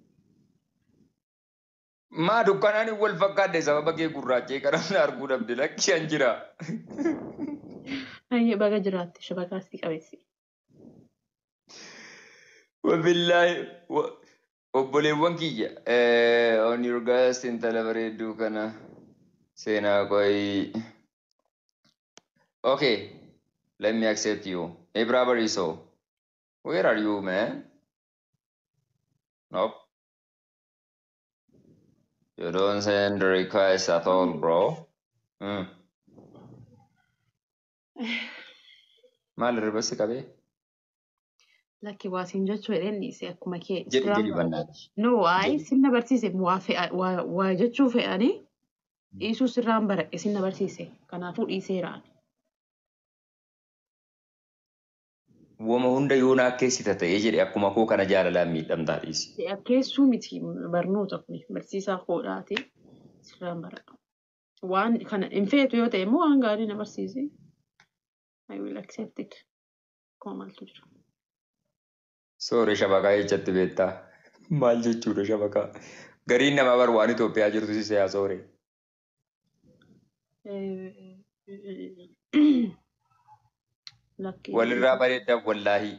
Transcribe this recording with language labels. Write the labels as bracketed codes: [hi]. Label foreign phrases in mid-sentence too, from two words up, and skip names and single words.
[om] Maa dukkanaan wal fakkaadde sababa kee gurraachee karaa arguu dhabde lakki an jira. Ayyee baga jiraatte shabakaas si qabeessi. Wabillaahi obboleewwan kiyya [en] on your guys [om] intala bareedduu kana seenaa qoyi. [en] Okay, let me accept you. Hey, brother Iso, where are you, man? Nope. You don't send the request at all, bro. [om] Maal ribasi qabe? Lakki waa siin jechuu jedheen dhiise akkuma kee. Jedhi bannaati. No, waa'ee sinna barsiise waa jechuu fe'anii dhiisuu sirraan baradhe sinna barsiise. Kanaafuu dhiiseeraan. Wama hunda yoona akkeessita ta'ee jedhe akkuma koo kana jaalalaan miidhamtaa dhiisi. Akkeessuu miti barnoota kun barsiisaa koodhaati sirraan baradha. Waan kana hin feetu yoo ta'e immoo waan gaarii na barsiise. [en] I will accept it. [om] Akkuma maaltu jira. Soore shabakaa jechatti beektaa. Maal jechuudha shabakaa? Gariin namaa bar waan Itoophiyaa jirtu si seeyaa soore. Walirraa bareeddaaf wallaahi.